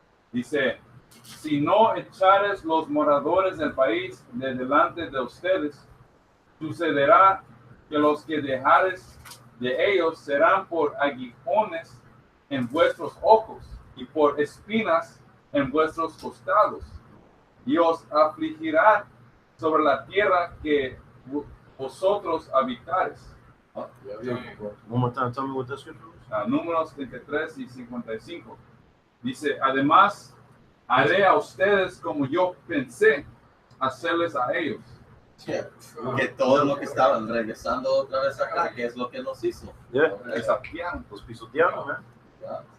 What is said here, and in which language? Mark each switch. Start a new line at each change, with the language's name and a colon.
Spanish: Dice: si no echares los moradores del país de delante de ustedes, sucederá que los que dejares de ellos serán por aguijones en vuestros ojos y por espinas en vuestros costados, y os afligirá sobre la tierra que vosotros habitares.
English: One more time, tell me what that scripture was.
Spanish: Números 33 y 55. Dice: además, haré a ustedes como yo pensé hacerles a ellos.
English: Yeah.
Spanish: Que todo lo que estaban regresando otra vez acá, que es lo que nos hizo.
English: Yeah.
Spanish: Desafiaron. Los pisotearon, man.
English: Yeah.